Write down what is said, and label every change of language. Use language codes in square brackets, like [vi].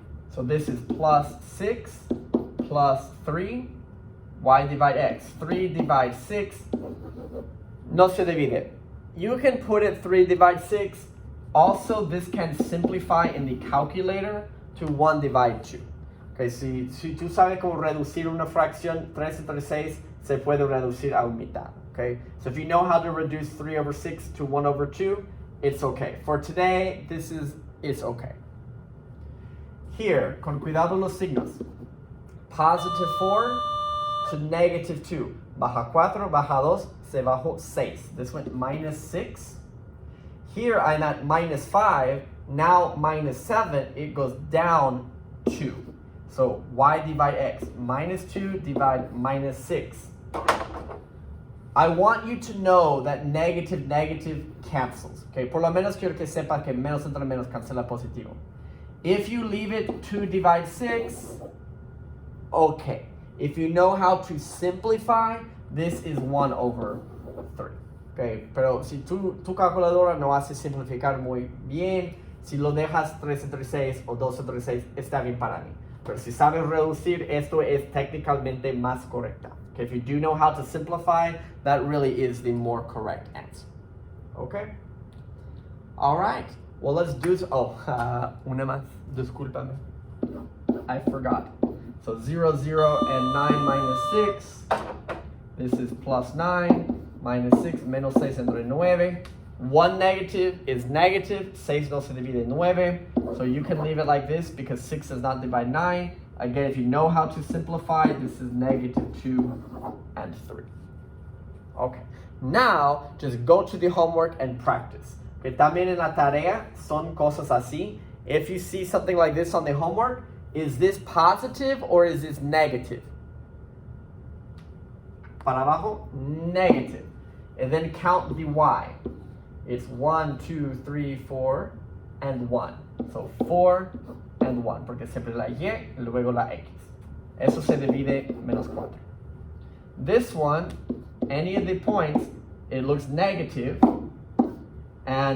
[en] So this is plus 6, plus 3. Y divide x. 3 divide 6. [es] No se divide. [en] You can put it 3 divide 6. Also, this can simplify in the calculator to 1 divide 2. [es] Okay, si tú sabes cómo reducir una fracción 3 entre 6, se puede reducir a un mitad. [en] Okay, so if you know how to reduce 3 over 6 to 1 over 2, it's okay. For today, it's okay. [es] Here, con cuidado los signos. [en] Positive 4 to negative 2. [es] Baja 4, baja 2, se bajó 6. [en] This went minus 6. Here I'm at minus 5. Now minus 7, it goes down 2. So y divide x. Minus 2 divide minus 6. I want you to know that negative, negative cancels. [es] Okay, por lo menos quiero que sepa que menos entre menos cancela positivo. [en] If you leave it 2 divide 6, okay. If you know how to simplify, this is 1 over 3. [es] Okay, pero si tu calculadora no hace simplificar muy bien, si lo dejas 3 entre 6 o 2 entre 6, está bien para mí. Pero si sabes reducir, esto es técnicamente más correcta. [en] Okay, if you do know how to simplify, that really is the more correct answer. Okay? All right. Well, let's do this. [es] Oh, una más. Discúlpame. [en] I forgot. So 0, 0, and 9 minus 6. This is plus 9, minus 6, [es] menos 6 entre 9. [en] 1 negative is negative. [es] 6 no se divide 9. [en] So you can leave it like this because 6 does not divide 9. Again, if you know how to simplify, this is negative 2 and 3. Okay. Now, just go to the homework and practice. [es] Que también en la tarea son cosas así. [en] If you see something like this on the homework, is this positive or is this negative? [es] Para abajo, [en] negative. And then count the y. It's 1, 2, 3, 4, and 1. So 4 and 1, [es] porque siempre la y, luego la x. Eso se divide menos 4. [en] This one, any of the points, it looks negative, and